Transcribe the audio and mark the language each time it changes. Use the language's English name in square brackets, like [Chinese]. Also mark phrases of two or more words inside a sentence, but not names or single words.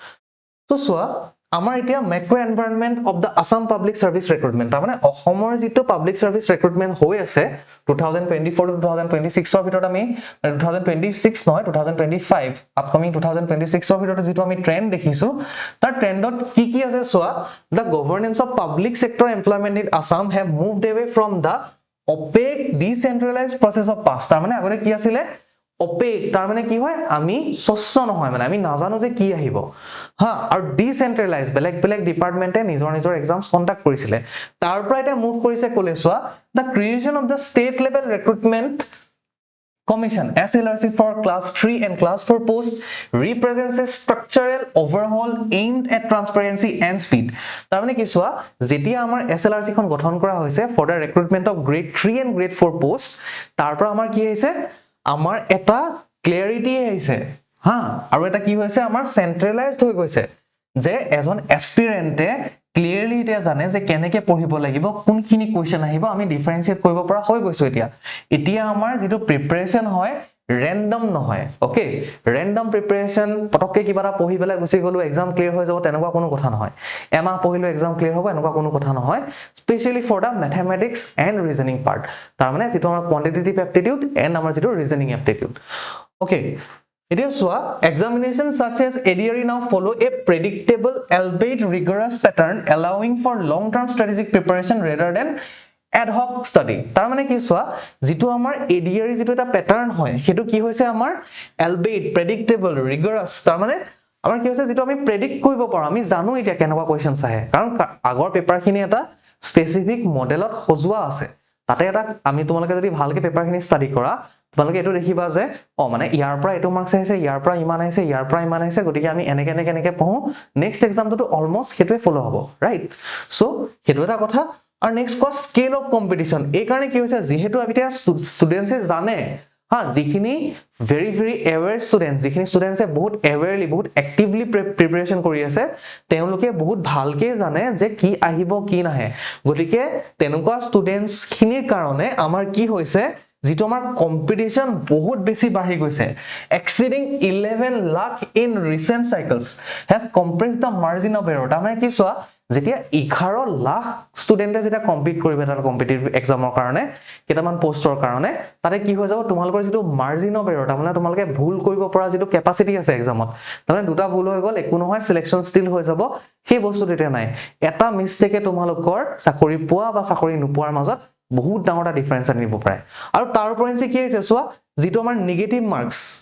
[Assamese] তো সোৱা আমাৰ এতিয়া [English] macro environment of the Assam public service recruitment [Assamese] তাৰ মানে অসমৰ যেটো [English] public service recruitment [Assamese] হৈ আছে 2024 টু 2026 ৰ ভিতৰত আমি 2026 নহয় 2025 আপকামিং 2026 ৰ ভিতৰত যেটো আমি ট্ৰেন্ড দেখিছো তাৰ ট্ৰেন্ডত কি আছে সোৱা [English] the governance of public sector employment in Assam have moved away from the opaque decentralized process of past [Assamese] তাৰ মানে আগতে কি আছিল opaque তাৰ মানে কি হয় আমি স্বচ্ছ নহয় মানে আমি নাজানো যে কি আহিব হা আৰু ডিসেন্ট্ৰেলাইজ বেলেগ ডিপাৰ্টমেন্টে নিজৰ এক্সামছ কন্ডাক্ট কৰিছিলে তাৰ পৰা এটা মুভ কৰিছে [English] কলেছোৱা the creation of the state level recruitment Commission SLRC for class 3 and class 4 posts represents a structural overhaul aimed at transparency and speed. [Assamese] তাৰমানে কি সোৱা যেতিয়া আমাৰ SLRC খন গঠন কৰা হৈছে [English] for the recruitment of grade 3 and grade 4 posts [Assamese] তাৰ পৰা আমাৰ কি হৈছে আমাৰ এটা ক্লিয়াৰিটি আহিছে হা আৰু এটা কি হৈছে আমাৰ সেন্ট্ৰেলাইজড হৈ গৈছে যে এজন এস্পিৰেন্টে ক্লিয়াৰলি এটা জানে যে কেনেকে পঢ়িব লাগিব কোনখিনি কোৱেশ্চন আহিব আমি ডিফাৰেন্সিয়েট কৰিব পৰা হৈ গৈছো এতিয়া আমাৰ যেটো প্ৰিপাৰেচন হয় ৰেন্ডম নহয় ওকে [English] random preparation [Assamese] পটককে কিবা এটা পঢ়ি পেলাই গুছি গলো [English] exam clear [Assamese] হৈ যাব তেনেকুৱা কোনো কথা নহয় এমাহ পঢ়িলো [English] exam clear [Assamese] হ'ব এনেকুৱা কোনো কথা নহয় [English] specially for the mathematics and reasoning part [Assamese] তাৰ মানে যেটো আমাৰ [English] quantitative aptitude and [Assamese] আমাৰ যেটো [English] reasoning aptitude okay [Assamese] এতিয়া সোৱা [English] examinations such as ADRE now follow a predictable albeit rigorous pattern allowing for long term strategic preparation rather than ad hoc study [Assamese] তাৰ মানে কি সোৱা যেটো আমাৰ ADRE যেটো এটা প্যাটাৰ্ন হয় হেতু কি হৈছে আমাৰ [English] albeit predictable rigorous [Assamese] তাৰ মানে আমাৰ কি হৈছে যেটো আমি প্ৰেডিক্ট কৰিব পাৰো আমি জানো এটা কেনেকুৱা কোৱেশ্চনছ আহে কাৰণ আগৰ পেপাৰখিনি এটা স্পেসিফিক মডেলত সজোৱা আছে তাতে এটা আমি তোমালোকে যদি ভালকে পেপাৰখিনি ষ্টাডি কৰা তোমালোকে এটো দেখিবা যে মানে ইয়াৰ পৰা এটো মাৰ্কস আহিছে ইয়াৰ পৰা ইমান আহিছে ইয়াৰ পৰা ইমান আহিছে গতিকে আমি এনেকে পঢ়ো নেক্সট এক্সামটো অলমোস্ট হেতুৱে ফলো হ'ব [English] right so [Assamese] হেতু এটা কথা আৰু নেক্সট কোৱা [English] scale of competition [Assamese] এই কাৰণে কি হৈছে যেহেতু আবিতে ষ্টুডেন্টসে জানে হা যিখিনি [English] very aware students [Assamese] যিখিনি ষ্টুডেন্টসে বহুত awarely বহুত actively preparation কৰি আছে তেওঁলোকে বহুত ভালকে জানে যে কি আহিব কি নাহে গতিকে তেনেকুৱা ষ্টুডেন্টস খিনিৰ কাৰণে আমাৰ কি হৈছে যেটো আমাৰ কম্পিটিশন বহুত বেছি বাঢ়ি গৈছে exceeding [English] 11 lakh in recent cycles has compressed the margin of error [Assamese] তাৰমানে কি সোৱা যেতিয়া 11 লাখ ষ্টুডেন্টে যেটা কম্পিট কৰিবে তাৰ কম্পিটিটিভ এক্সামৰ কাৰণে কেটামান পোষ্টৰ কাৰণে তাতে কি হৈ যাব তোমালোকৰ যেটো [English] margin of error [Assamese] তাৰমানে তোমালোকে ভুল কৰিব পৰা যেটো কেপাসিটি আছে এক্সামত তাৰমানে দুটা ভুল হৈ গল একো নহয় [English] selection still [Assamese] হৈ যাব সেই বস্তুটো এটা নাই এটা মিস্টেকে তোমালোকৰ চাকৰি পোৱা বা চাকৰি নোপোৱাৰ মাজত বহুত ডাঙৰ এটা ডিফাৰেন্স আনিব পাৰে আৰু তাৰ ওপৰঞ্চি কি হৈছে সোৱা যেটো আমাৰ [English] negative marks